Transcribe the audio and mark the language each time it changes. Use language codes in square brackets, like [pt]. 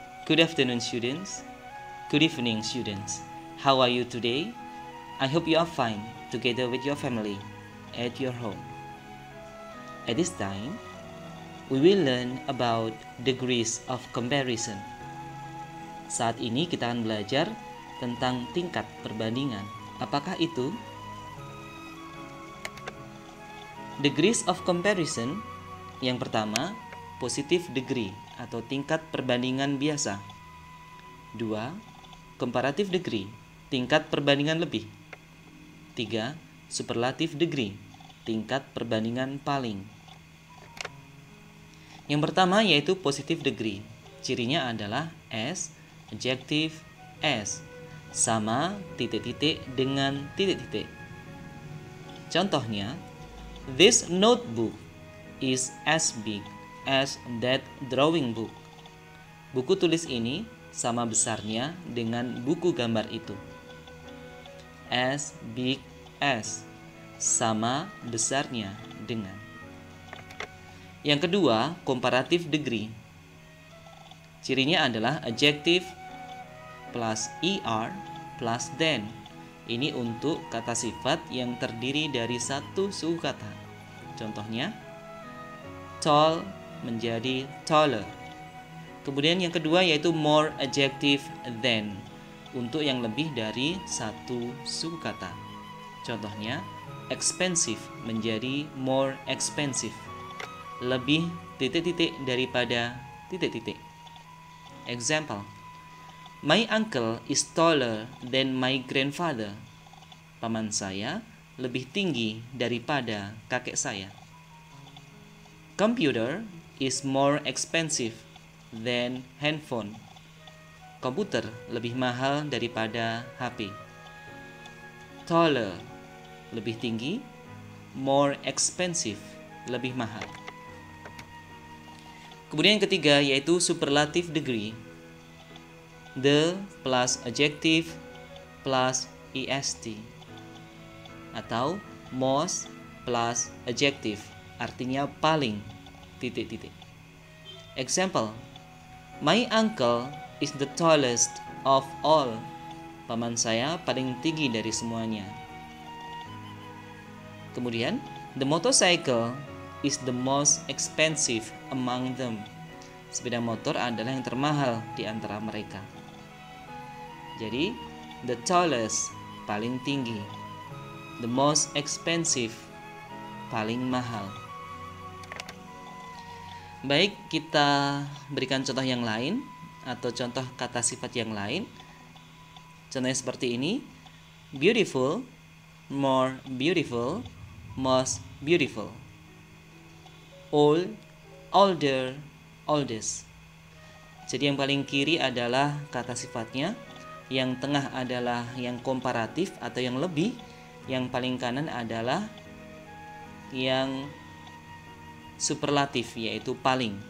[en] Good afternoon students. Good evening students. How are you today? I hope you are fine together with your family at your home. At this time, we will learn about degrees of comparison. [id] Saat ini kita akan belajar tentang tingkat perbandingan. Apakah itu? Degrees of comparison. Yang pertama, positive degree atau tingkat perbandingan biasa. 2. Comparative degree, tingkat perbandingan lebih. 3. Superlative degree, tingkat perbandingan paling. Yang pertama yaitu positive degree. Cirinya adalah S, adjective S, sama titik-titik dengan titik-titik. Contohnya, [en] this notebook is as big as that drawing book. [id] Buku tulis ini sama besarnya dengan buku gambar itu. As big as, sama besarnya dengan. Yang kedua, comparative degree. Cirinya adalah adjective plus er plus than. Ini untuk kata sifat yang terdiri dari satu suku kata. Contohnya, tall menjadi taller. Kemudian yang kedua yaitu more adjective than, untuk yang lebih dari satu suku kata. Contohnya, expensive menjadi more expensive, lebih titik-titik daripada titik-titik. [en] Example, my uncle is taller than my grandfather. [id] Paman saya lebih tinggi daripada kakek saya. [en] Computer is more expensive than handphone. [id] Komputer lebih mahal daripada HP. Taller, lebih tinggi. More expensive, lebih mahal. Kemudian yang ketiga yaitu superlative degree. [en] The plus adjective plus est, atau most plus adjective, [id] artinya paling titik-titik. [en] Example, my uncle is the tallest of all. [id] Paman saya paling tinggi dari semuanya. [en] Kemudian, the motorcycle is the most expensive among them. [id] Sepeda motor adalah yang termahal di antara mereka. Jadi, the tallest, paling tinggi. [en] The most expensive, [id] paling mahal. Baik, kita berikan contoh yang lain atau contoh kata sifat yang lain. Contohnya seperti ini. [en] Beautiful, more beautiful, most beautiful. Old, older, oldest. [id] Jadi yang paling kiri adalah kata sifatnya, yang tengah adalah yang komparatif atau yang lebih, yang paling kanan adalah yang superlatif yaitu paling.